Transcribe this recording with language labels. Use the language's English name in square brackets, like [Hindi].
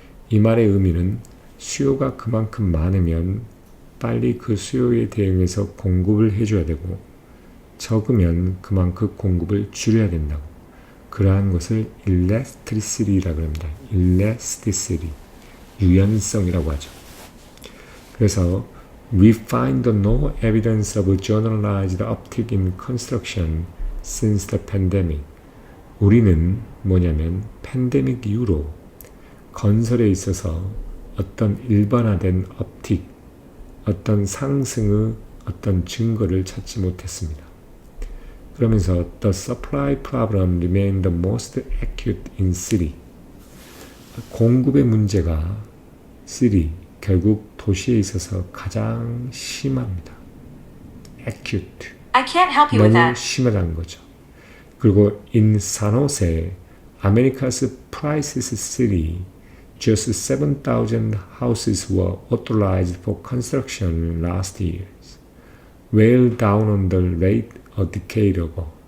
[Korean] 이 말의 의미는 수요가 그만큼 많으면 빨리 그 수요에 대응해서 공급을 해줘야 되고 적으면 그만큼 공급을 줄여야 된다고. 그러한 것을 [English] elasticity [Korean] 라고 합니다. elasticity, 유연성이라고 하죠. 그래서 [English] we find no evidence of generalized uptick in construction since the pandemic. [Korean] 우리는 뭐냐면 팬데믹 이후로 건설에 있어서 어떤 일반화된 업틱, 어떤 상승의 어떤 증거를 찾지 못했습니다. 그러면서 [English] the supply problem remained the most acute in city. [Korean] 공급의 문제가 [English] city, [Korean] 결국 도시에 있어서 가장 심합니다. [English] acute. I can't help you with [Korean] 너무 [English] that. [Korean] 심하다는 거죠. 그리고 [English] in San Jose, America's priciest city, just 7,000 houses were authorized for construction last year, well down on the rate a decade ago.